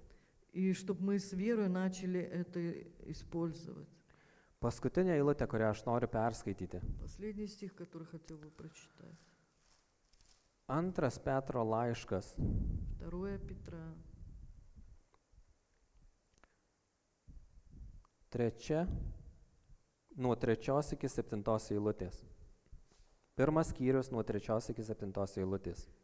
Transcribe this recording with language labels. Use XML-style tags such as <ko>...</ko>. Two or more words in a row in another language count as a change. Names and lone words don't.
<ru>И чтобы мы с верой начали это использовать.</ru> <lt>Paskutinė eilutė, kurią aš noriu perskaityti.</lt> <ru>Последний стих, который хотел бы прочитать.</ru> <lt>2 Petro laiškas,</lt> <ru>2 Петра,</ru> <lt>3, nuo 3 iki 7 eilutės. Pirmas skyrius nuo 3 iki 7 eilutės.</lt>